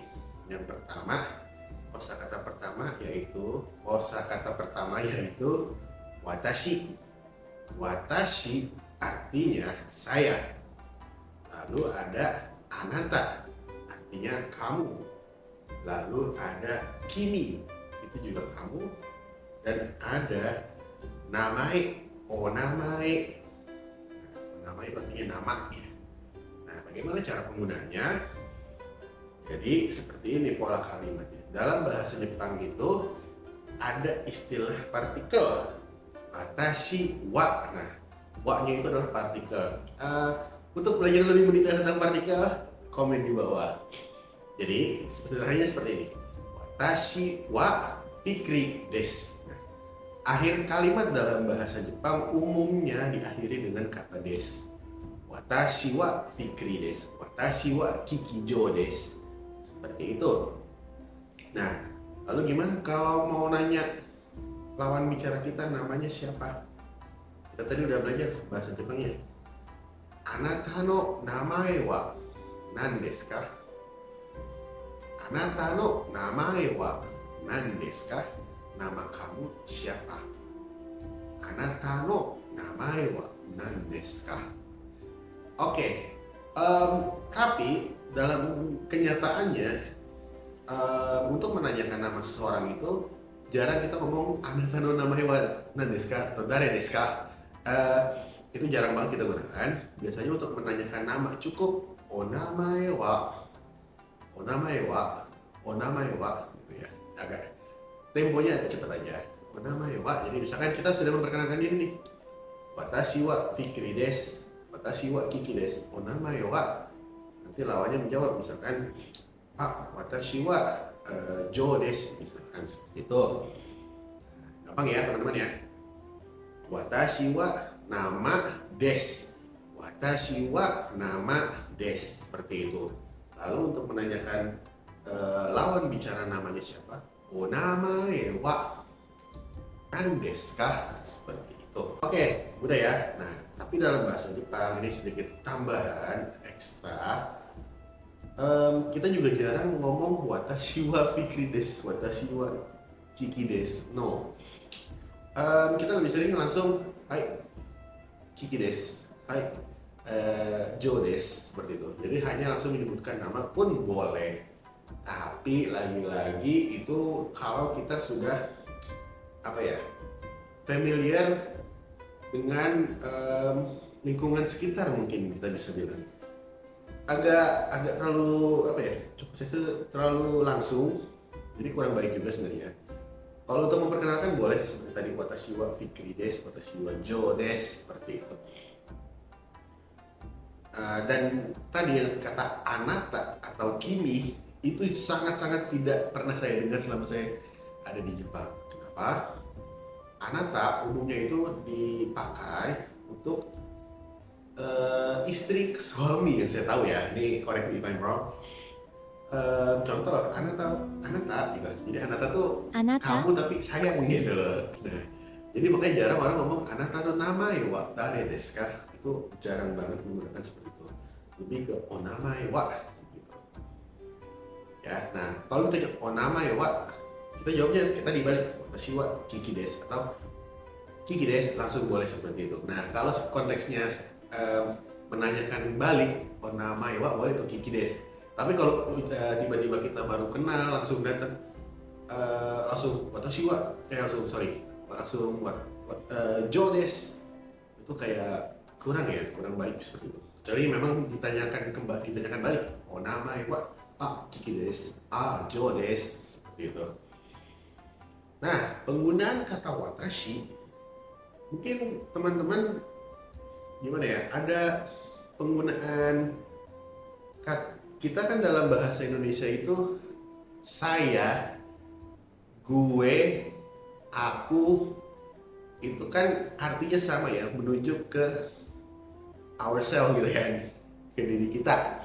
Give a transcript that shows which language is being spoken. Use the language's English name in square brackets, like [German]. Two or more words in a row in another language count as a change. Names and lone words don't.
[Indonesian] Yang pertama, kosakata pertama yaitu watashi. Watashi artinya saya. Lalu ada anata, artinya kamu. Lalu ada kimi, itu juga kamu. Dan ada namae, onamae. Onamae artinya nama ya. Nah, bagaimana cara penggunaannya? Jadi seperti ini pola kalimatnya. Dalam bahasa Jepang itu ada istilah partikel. [Japanese] 私は. [Indonesian] Nah, wa-nya itu adalah partikel. Untuk belajar lebih mendetail tentang partikel, komen di bawah. Jadi sederhananya seperti ini. [Japanese] Watashi wa fikri desu. [Indonesian] Nah, akhir kalimat dalam bahasa Jepang umumnya diakhiri dengan kata des. [Japanese] Watashi wa fikri desu. Watashi wa kikijo desu. [Indonesian] Seperti itu. Nah, lalu gimana kalau mau nanya lawan bicara kita namanya siapa? Kita tadi udah belajar bahasa Jepangnya. [Japanese] あなたの名前は何ですか? あなたの名前は何ですか? [Indonesian] Nama kamu siapa? [Japanese] あなたの名前は何ですか? [Indonesian] Oke, tapi dalam kenyataannya untuk menanyakan nama seseorang itu jarang kita ngomong [Japanese] あなたの名前は何ですか [Indonesian] atau [Japanese] 誰ですか. [Indonesian] Itu jarang banget kita gunakan. Biasanya untuk menanyakan nama cukup [Japanese] お名前は [Indonesian] gitu ya. Agak temponya agak cepat aja. [Japanese] お名前は. [Indonesian] Jadi misalkan kita sudah memperkenalkan diri nih. [Japanese] Watashi wa fikri desu. Watashi wa kiki desu. お名前は. [Indonesian] Nanti lawannya menjawab misalkan Pak, [Japanese] 私はJoです, [Indonesian] misalkan seperti itu. Gampang ya teman-teman ya. [Japanese] 私はnamaです. 私はnamaです, [Indonesian] seperti itu. Lalu untuk menanyakan lawan bicara namanya siapa? [Japanese] お名前は何ですか? [Indonesian] Seperti itu. Oke, udah ya. Nah, tapi dalam bahasa Jepang ini sedikit tambahan ekstra. Kita juga jarang ngomong [Japanese] watashi wa fikri desu, watashi wa kiki desu. [Indonesian] No. Kita lebih sering langsung [Japanese] はい、kikiです、はい、joです, [Indonesian] seperti itu. Jadi hanya langsung menyebutkan nama pun boleh. Tapi lagi-lagi itu kalau kita sudah familiar dengan lingkungan sekitar, mungkin kita bisa bilang agak terlalu terlalu langsung, jadi kurang baik juga sebenarnya. Kalau untuk memperkenalkan boleh seperti tadi [Japanese] 私はfikriです、私はjoです, [Indonesian] seperti itu. Dan tadi yang kata anata atau kimi itu sangat-sangat tidak pernah saya dengar selama saya ada di Jepang. Kenapa? Anata umumnya itu dipakai untuk istri ke suami yang saya tahu ya. [English] Ini correct me if I'm wrong. [Indonesian] Contoh anata gitu. Jadi anata tuh kamu tapi sayang gitu loh. Nah, jadi makanya jarang orang ngomong [Japanese] あなたの名前は誰ですか. [Indonesian] Itu jarang banget menggunakan seperti itu. Lebih ke [Japanese] お名前は [Indonesian] gitu. Ya, nah kalau ditanya [Japanese] お名前は, [Indonesian] kita jawabnya kita dibalik [Japanese] 私はkikiです [Indonesian] atau [Japanese] kiki desu, [Indonesian] langsung boleh seperti itu. Nah, kalau konteksnya menanyakan balik [Japanese] お名前は [Indonesian] boleh tuh [Japanese] kiki desu. [Indonesian] Tapi kalau tiba-tiba kita baru kenal langsung datang langsung [Japanese] 私は [Indonesian] langsung [Japanese] jo desu [Indonesian] itu kayak kurang baik seperti itu. Jadi memang ditanyakan balik, [Japanese] お名前はKikiです、joです, [Indonesian] seperti itu. Nah, penggunaan kata watashi mungkin teman-teman gimana ya, ada penggunaan kita kan dalam bahasa Indonesia itu saya, gue, aku itu kan artinya sama ya, menunjuk ke ourselves gitu kan, ke diri kita.